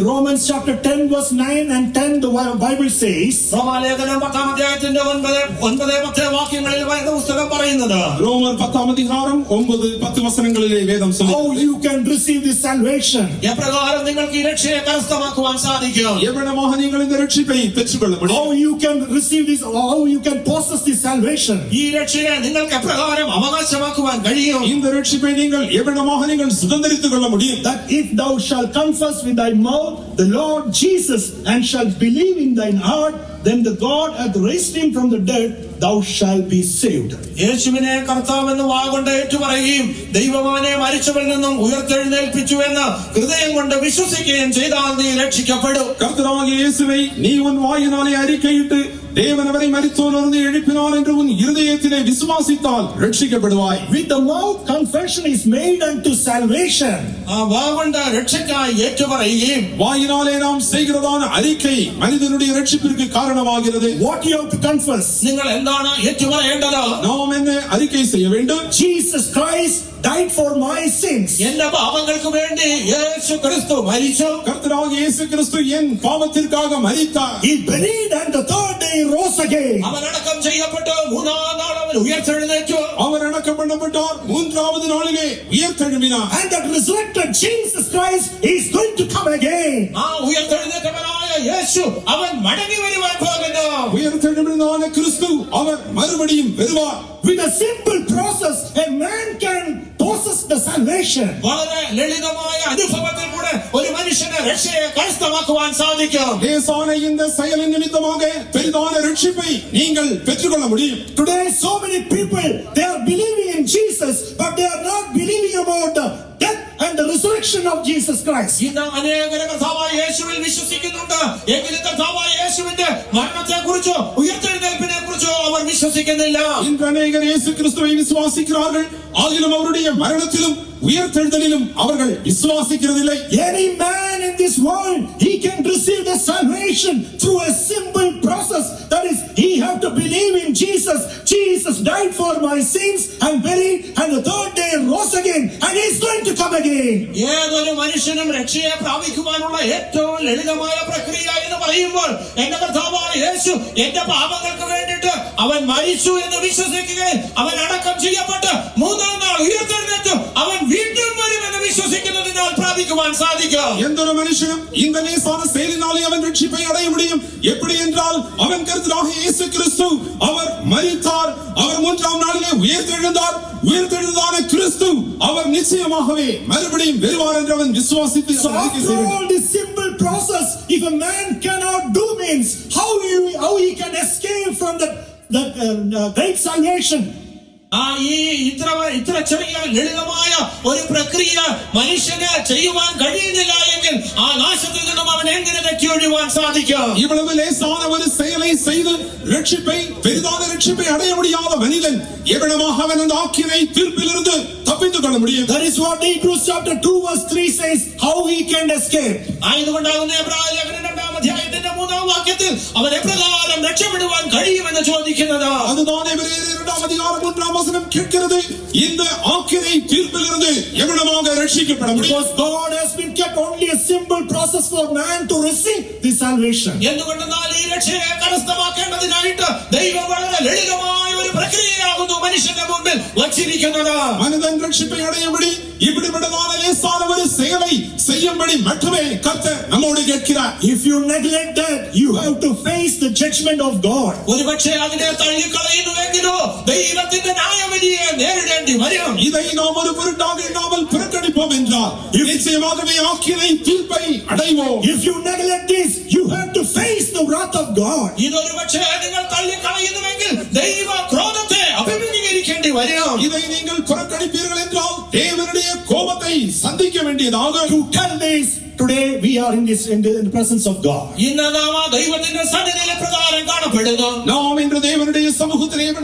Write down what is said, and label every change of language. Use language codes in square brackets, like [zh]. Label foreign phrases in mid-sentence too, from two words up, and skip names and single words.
[en] Romans chapter 10 verse 9 and 10 the Bible says, [ml] റോമാലേഖനം 10-ാം അധ്യായത്തിന്റെ 9-10 വാക്യങ്ങളിൽ പുസ്തകം പറയുന്നത്, [ta] ரோமர் 10-ാം அதிகாரம் 9-10 வசனங்களிலே வேதம் [en] how you can receive this salvation. [ml] എപ്രകാരം നിങ്ങൾക്ക് ഈ രക്ഷയെ കരസ്ഥമാക്കുവാൻ സാധിക്കും? [ta] எவ்வளவாக நீங்கள் இந்த ரட்சிப்பை பெற்றுக்கொள்ள முடியும்? [en] How you can receive this, how you can possess this salvation. [ml] ഈ രക്ഷയെ നിങ്ങൾക്ക് എപ്രകാരം അവകാശമാക്കുവാൻ കഴിയും? [ta] இந்த ரட்சிப்பை நீங்கள் எவ்வளவாக நீங்கள் சுதந்தரித்துக் கொள்ள முடியும்? [en] That if thou shalt confess with thy mouth the Lord Jesus and shalt believe in thine heart, then the God hath raised him from the dead, thou shalt be saved. [ml] യേശുവിനെ കർത്താവെന്ന് വാഗൊണ്ട് ഏറ്റുപറയുകയും ദൈവമാനെ മരിച്ചവരിൽ നിന്നും ഉയർത്തെഴുന്നേൽപ്പിച്ചു എന്ന് ഹൃദയം കൊണ്ട് വിശ്വസിക്കുകയും ചെയ്താൽ നീ രക്ഷിക്കപ്പെടും. [ta] கர்த்தராகிய இயேசுவை நீ உன் வாயினாலே அறிக்கையிட்டு தேவன் அவரை மரித்தோரிலிருந்து எழுப்பினார் என்று உன் இருதயத்திலே விசுவாசித்தால் ரட்சிக்கப்படுவாய். [en] With the mouth confession is made unto salvation. [ml] ആ വാഗൊണ്ട് രക്ഷയ്ക്കായി ഏറ്റുപറയുകയും [ta] வாயினாலே நாம் செய்கிறதான அறிக்கை மனிதனுடைய ரட்சிப்பிற்கு காரணமாகிறது. [en] What you have to confess? [ml] നിങ്ങൾ എന്താണ് ഏറ്റുപറയേണ്ടത്? [ta] நாம் என்ன அறிக்கை செய்ய வேண்டும்? [en] Jesus Christ died for my sins. [ml] എന്റെ പാപങ്ങൾക്ക് വേണ്ടി യേശു ക്രിസ്തു മരിച്ചു. [ta] கர்த்தராகிய இயேசு கிறிஸ்து என் பாவத்திற்காக மரித்தார். [en] He buried and the third day he rose again. [ml] അവൻ അടക്കം ചെയ്യപ്പെട്ടു, 3-ാം നാൾ അവൻ ഉയർത്തെഴുന്നേറ്റു. [ta] அவர் அடக்கம் பண்ணப்பட்டார், 3வது நாளிலே உயிர்த்தெழும்பினார். [en] And that resurrected Jesus Christ is going to come again. [ml] ആ ഉയർത്തെഴുന്നേറ്റവനായ യേശു അവൻ മടങ്ങി വരുവാൻ പോകുന്നു. [ta] உயிர்த்தெழும்பினான கிறிஸ்து அவர் மறுபடியும் வருவார். [en] With a simple process, a man can possess the salvation. [ml] വളരെ ലളിതമായ അനുഭവത്തിൽ കൂടെ ഒരു മനുഷ്യനെ രക്ഷയെ കരസ്ഥമാക്കുവാൻ സാധിക്കും. [ta] லேசான இந்த செயலின் நிமித்தமாக பெரிதான ரட்சிப்பை நீங்கள் பெற்றுக்கொள்ள முடியும். [en] Today so many people, they are believing in Jesus, but they are not believing about the death and the resurrection of Jesus Christ. [ml] ഇന്ന് അനേകർ കർത്താവായ യേശുവിൽ വിശ്വസിക്കുന്നുണ്ട്, എങ്കിലും കർത്താവായ യേശുവിന്റെ മരണത്തെ കുറിച്ചോ ഉയർത്തെഴുന്നേൽപ്പിനെ കുറിച്ചോ അവർ വിശ്വസിക്കുന്നില്ല. [ta] இன்று அநேகர் இயேசு கிறிஸ்துவை விசுவாசிக்கிறார்கள், ஆகிலும் அவருடைய மரணத்திலும் உயிர்த்தெழுதலிலும் அவர்கள் விசுவாசிக்கிறதில்லை. [en] Any man in this world, he can receive the salvation through a simple process. That is, he have to believe in Jesus. Jesus died for my sins and buried, and the third day rose again, and he is going to come again. [ml] ഏതൊരു മനുഷ്യനും രക്ഷയെ പ്രാപിക്കുവാനുള്ള ഏറ്റവും ലളിതമായ പ്രക്രിയ എന്ന് പറയുമ്പോൾ എന്റെ കർത്താവായ യേശു എന്റെ പാപങ്ങൾക്ക് വേണ്ടിയിട്ട് അവൻ മരിച്ചു എന്ന് വിശ്വസിക്കുകയും അവൻ അടക്കം ചെയ്യപ്പെട്ട് 3-ാം നാൾ ഉയർത്തെഴുന്നേറ്റു അവൻ വീണ്ടും വരുമെന്ന് വിശ്വസിക്കുന്നതിനാൽ പ്രാപിക്കുവാൻ സാധിക്കും. [ta] எந்தொரு மனுஷனும் இந்த லேசான செயலினாலே அவன் ரட்சிப்பை அடைய முடியும். எப்படி என்றால் அவன் கர்த்தராகிய இயேசு கிறிஸ்து அவர் மரித்தார், அவர் 3ஆம் நாளிலே உயிர்த்தெழுந்தார். உயிர்த்தெழுந்தான கிறிஸ்து அவர் நிச்சயமாகவே மறுபடியும் வருவார் என்று அவன் விசுவாசித்து [en] So after all this simple process, if a man cannot do means, how he can escape from that great salvation? [ml] ഈ ഇത്ര ചെറിയ ലളിതമായ ഒരു പ്രക്രിയ മനുഷ്യന് ചെയ്യുവാൻ കഴിയുന്നില്ല എങ്കിൽ ആ നാശത്തിൽ നിന്നും അവൻ എങ്ങനെ രക്ഷയൊഴിവാൻ സാധിക്കും? [ta] இவ்வளவு லேசான ஒரு செயலை செய்து ரட்சிப்பை பெரிதான ரட்சிப்பை அடைய முடியாத மனிதன் எவ்வளவாக அவன் அந்த ஆக்கினை தீர்ப்பிலிருந்து தப்பித்துக் கொள்ள முடியும்? [en] That is what Hebrews chapter 2 verse 3 says, how he can escape. [ml] ആയതുകൊണ്ടാകുന്ന എബ്രായ ലേഖനം 2-ാം അധ്യായത്തിന്റെ 3-ാം വാക്യത്തിൽ അവൻ എപ്രകാരം രക്ഷപ്പെടുവാൻ കഴിയുമെന്ന് ചോദിക്കുന്നത്. [ta] அதுதான் எபிரேயர் 2-ாம் அதிகாரம் 3-ாம் வசனம் கேட்கிறது. இந்த ஆக்கினை தீர்ப்பிலிருந்து எவ்வளவாக ரட்சிக்கப்பட முடியும்? [en] Because God has been kept only a simple process for man to receive this salvation. [ml] എന്തുകൊണ്ടെന്നാൽ ഈ രക്ഷയെ കരസ്ഥമാക്കേണ്ടതിനായിട്ട് ദൈവം വളരെ ലളിതമായ ഒരു പ്രക്രിയയാകുന്നു മനുഷ്യന്റെ മുമ്പിൽ വച്ചിരിക്കുന്നത്. [ta] மனிதன் ரட்சிப்பை அடையும்படி இப்படிப்பட்டதான லேசான ஒரு செயலை செய்யும்படி இப்படி மட்டுமே கர்த்தர் நம்மோடு கேட்கிறார். [en] If you neglect that, you have to face the judgment of God. [ml] ഒരുപക്ഷെ അതിനെ തള്ളിക്കളയുന്നുവെങ്കിലോ ദൈവത്തിന്റെ ന്യായവിധിയെ നേരിടേണ്ടി വരും. [ta] இதை நாம் ஒரு பொருட்டாக எண்ணாமல் புறக்கணிப்போம் என்றால் நிச்சயமாகவே ஆக்கினை தீர்ப்பை அடைவோம். [en] If you neglect this, you have to face the wrath of God. [ml] ഇതൊരുപക്ഷെ നിങ്ങൾ തള്ളിക്കളയുന്നുവെങ്കിൽ ദൈവ ക്രോധത്തെ അഭിമുഖീകരിക്കേണ്ടി വരും. [ta] இதை நீங்கள் புறக்கணிப்பீர்கள் என்றால் தேவனுடைய கோபத்தை சந்திக்க வேண்டியதாக. [en] To tell this, today we are in the presence of God. [ml] ഇന്ന് നാം ദൈവത്തിന്റെ സന്നിധിയിലെ പ്രകാരം കാണപ്പെടുന്നു. [ta] நாம் இன்று தேவனுடைய சமூகத்திலே